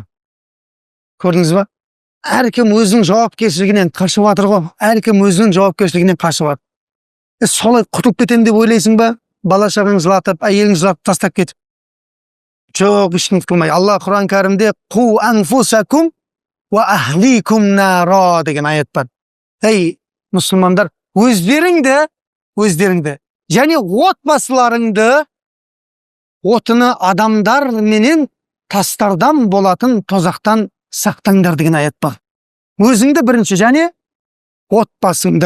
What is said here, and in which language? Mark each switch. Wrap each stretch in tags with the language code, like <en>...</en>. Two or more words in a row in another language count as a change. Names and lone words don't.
<kk>Көрдіңіз ба? Әркім өзінің жауапкершілігінен қашып жатыр ғой. Әркім өзінің жауапкершілігінен қашып жатыр. Солай құтылып кетем деп ойлайсың ба? Бала шағаң жылатып, әйелің жылатып тастап кетіп. Жоқ, ешкім құтылмай. Алла Құран кәрімде</kk> <ar>قوا أنفسكم وأهليكم نارا</ar> <kk>деген аят бар. Ей, мұсылмандар, өздеріңді, және отбасыларыңды отыны адамдар менен тастардан болатын тозақтан сақтаңдар деген аят бар. Өзіңді бірінші, және отбасыңды.</kk>